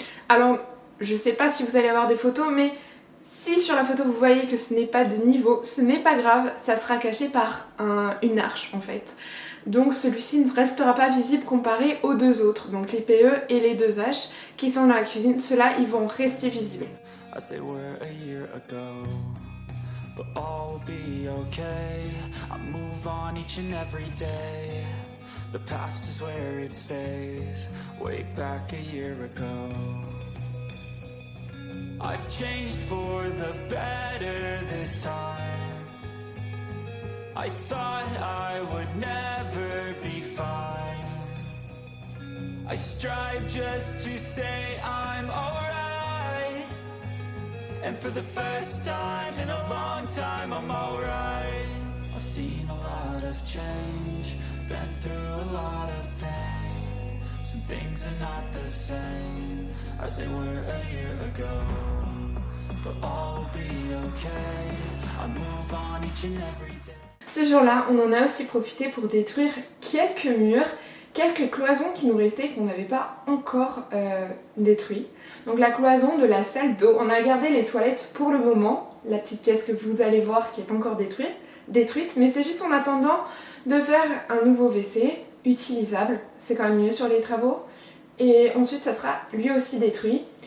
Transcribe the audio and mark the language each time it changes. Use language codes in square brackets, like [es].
[fr] Alors je sais pas si vous allez avoir des photos mais si sur la photo vous voyez que ce n'est pas de niveau, ce n'est pas grave, ça sera caché par une arche en fait. Donc celui-ci ne restera pas visible comparé aux deux autres, donc les PE et les deux H qui sont dans la cuisine, ceux-là ils vont rester visibles. [en] As they were a year ago, but all will be okay. I move on each and every day. The past is where it stays. Way back a year ago. I've changed for the better this time. I thought I would never be fine. I strive just to say I'm alright. And for the first time in a long time I'm alright. I've seen a lot of change, been through a lot of pain. Some things are not the same as they were a year ago. But all will be okay, I move on each and every day. [fr] Ce jour-là, on en a aussi profité pour détruire quelques murs, quelques cloisons qui nous restaient et qu'on n'avait pas encore détruit. Donc la cloison de la salle d'eau, on a gardé les toilettes pour le moment, la petite pièce que vous allez voir qui est encore détruite, mais c'est juste en attendant de faire un nouveau WC utilisable, c'est quand même mieux sur les travaux, et ensuite ça sera lui aussi détruit.